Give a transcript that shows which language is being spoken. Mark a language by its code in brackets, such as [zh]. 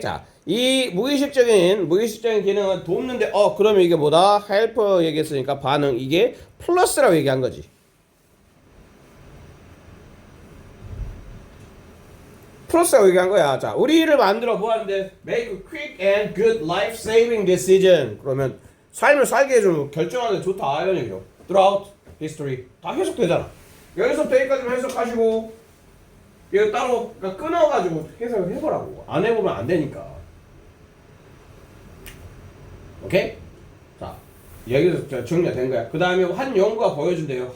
[ko] 자, 이 무의식적인 기능은 돕는데 그러면 이게 뭐다? help 얘기했으니까 반응. 이게 플러스라고 얘기한 거지. 프로스가 얘기한 거야. 자, 우리를 만들어 뭐 하는데? [en] Make a quick and good life-saving decision. [ko] 그러면 삶을 살게 해주면 결정하는 데 좋다 이런 얘기죠. [en] Throughout history [ko] 다 해석되잖아. 여기서부터 여기까지만 해석하시고 이거 따로 끊어가지고 해석을 해보라고. 안 해보면 안 되니까. 오케이? 자, 여기서 정리가 된 거야. 그 다음에 한 연구가 보여준대요.